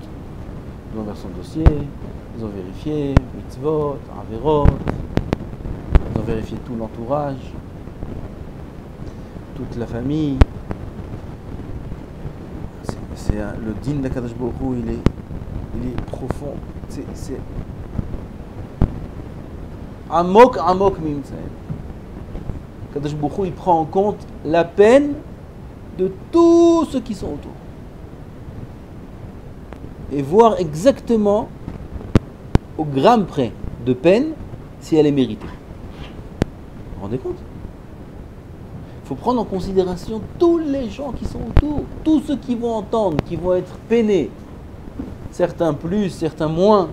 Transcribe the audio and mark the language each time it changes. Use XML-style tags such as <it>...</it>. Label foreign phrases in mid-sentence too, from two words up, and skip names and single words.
<fr>Ils ont ouvert son dossier, ils ont vérifié mitzvot, averot, ils ont vérifié tout l'entourage. toute la famille. Le din</fr> <he>הקדוש ברוך הוא,</he> <fr>il est profond. C'est</fr> <he>עמוק מי ימצאנו. הקדוש ברוך הוא,</he> <fr>il prend en compte la peine de tous ceux qui sont autour. Et voir exactement, au gramme près de peine, si elle est méritée. Vous vous rendez compte ? Il faut prendre en considération tous les gens qui sont autour, tous ceux qui vont entendre, qui vont être peinés, certains plus, certains moins.</fr>